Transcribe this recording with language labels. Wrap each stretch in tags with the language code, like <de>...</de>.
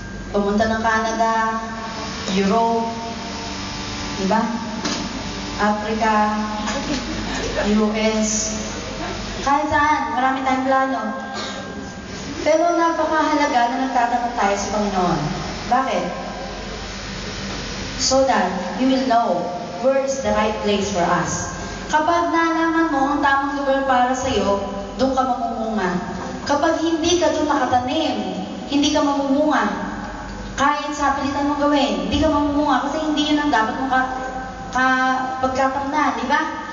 <tl>Pumunta ng Canada, Europe, di ba? Africa, US. Kahit saan, marami tayong plano. Pero napakahalaga na nagtatanong tayo sa Panginoon. Bakit?</tl> <en>So that you will know where is the right place for us.</en> <tl>Kapag nalaman mo ang tamang lugar para sa iyo, doon ka mamumunga. Kapag hindi ka doon nakatanim, hindi ka mamumunga. Kahit sa pilitan mong gawin, hindi ka mamumunga kasi hindi yun ang dapat mong pagkatamnan, di ba?</tl>